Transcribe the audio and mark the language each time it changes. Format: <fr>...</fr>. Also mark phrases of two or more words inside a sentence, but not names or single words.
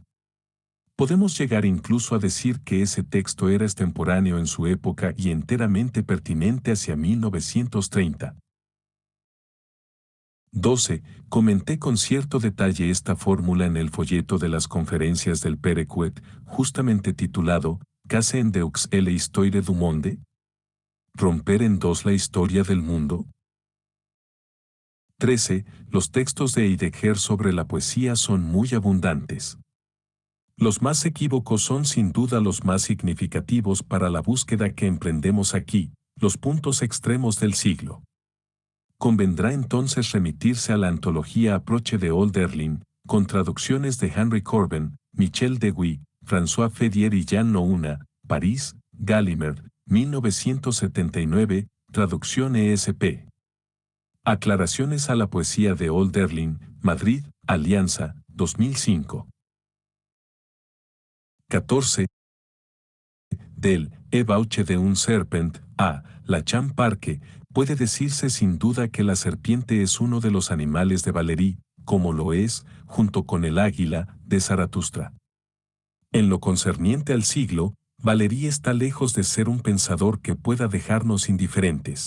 <es>Podemos llegar incluso a decir que ese texto era extemporáneo en su época y enteramente pertinente hacia 1930. 12. Comenté con cierto detalle esta fórmula en el folleto de las conferencias del Perequet, justamente titulado «Case en deux la histoire du monde?» ¿Romper en dos la historia del mundo? 13. Los textos de Heidegger sobre la poesía son muy abundantes. Los más equívocos son sin duda los más significativos para la búsqueda que emprendemos aquí, los puntos extremos del siglo. Convendrá entonces remitirse a la antología Approche de Hölderlin, con traducciones de Henry Corbin, Michel Dewey, François Fedier y Jean Nouna, París, Gallimard, 1979, traducción ESP. Aclaraciones a la poesía de Hölderlin, Madrid, Alianza, 2005. 14. Del e bauche de un serpent, a la Chan Parque, puede decirse sin duda que la serpiente es uno de los animales de Valéry, como lo es, junto con el águila, de Zaratustra. En lo concerniente al siglo, Valéry está lejos de ser un pensador que pueda dejarnos indiferentes.</es>